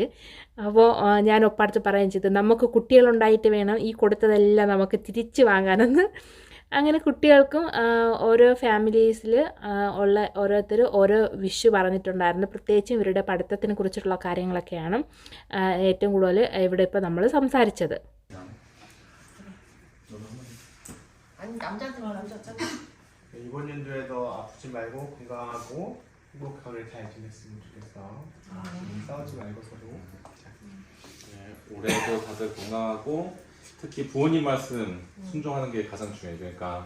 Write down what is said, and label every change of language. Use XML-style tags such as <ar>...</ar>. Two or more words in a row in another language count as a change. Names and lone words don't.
<ml>അപ്പോൾ ഞാൻ ഒപ്പടുത്ത് പറയുകയും ചെയ്തു, നമുക്ക് കുട്ടികളുണ്ടായിട്ട് വേണം ഈ കൊടുത്തതെല്ലാം നമുക്ക് തിരിച്ച് വാങ്ങാനെന്ന്. അങ്ങനെ കുട്ടികൾക്കും ഓരോ ഫാമിലീസിൽ ഉള്ള ഓരോരുത്തർ ഓരോ വിഷ് പറഞ്ഞിട്ടുണ്ടായിരുന്നു. പ്രത്യേകിച്ചും ഇവരുടെ പഠിത്തത്തിനെ കുറിച്ചിട്ടുള്ള കാര്യങ്ങളൊക്കെയാണ് ഏറ്റവും കൂടുതൽ ഇവിടെ ഇപ്പോൾ നമ്മൾ സംസാരിച്ചത്.</ml> <ko>이번 연도에도 아프지 말고 건강하고 행복하게 잘 지냈으면 좋겠어. 싸우지 말고 서로. 네, 올해도 다들 건강하고 특히 부모님 말씀 순종하는 게 가장 중요해요.</ko>